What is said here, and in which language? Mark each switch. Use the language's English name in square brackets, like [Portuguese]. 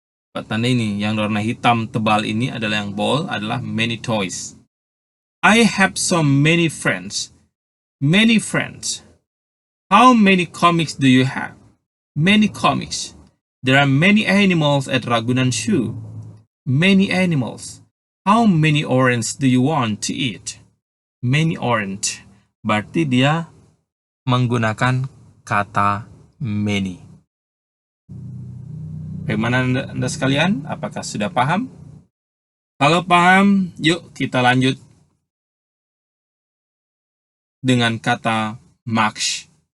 [Indonesian] Tanda ini yang warna hitam tebal ini adalah yang bold, adalah [English] many toys. I have so many friends. Many friends. How many comics do you have? Many comics. There are many animals at Ragunan Zoo. Many animals. How many oranges do you want to eat? Many orange. [Indonesian] Berarti dia menggunakan kata many. Bagaimana Anda sekalian? Apakah sudah paham? Kalau paham, yuk kita lanjut dengan kata much.